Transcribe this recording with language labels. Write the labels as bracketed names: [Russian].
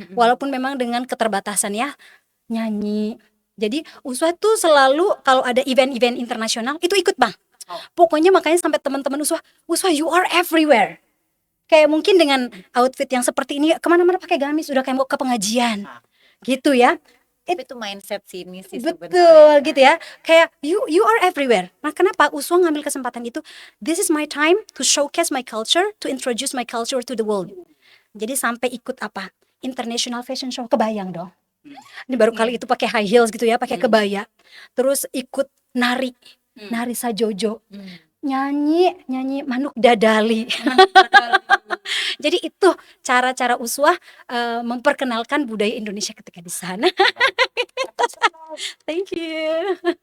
[Indonesian] Walaupun memang dengan keterbatasan ya, nyanyi. Jadi Uswah tuh selalu kalau ada event-event internasional itu ikut Bang. Pokoknya makanya sampai teman-teman Uswah [English] you are everywhere. [Indonesian] Kayak mungkin dengan outfit yang seperti ini kemana-mana pakai gamis udah kayak mau ke pengajian. Gitu ya. Tapi itu mindset sini sih Betul sebenarnya. gitu ya. Kayak [English] you are everywhere. [Indonesian] Nah, kenapa Uswah ngambil kesempatan itu? [English] This is my time to showcase my culture, to introduce my culture to the world. [Indonesian] Jadi sampai ikut apa? International Fashion Show, kebayang dong. Ini baru kali itu pakai high heels gitu ya, pakai kebaya. Terus ikut nari sajojo. Nyanyi Manuk Dadali. Jadi itu cara-cara Uswah memperkenalkan budaya Indonesia ketika di sana. [English] Thank you.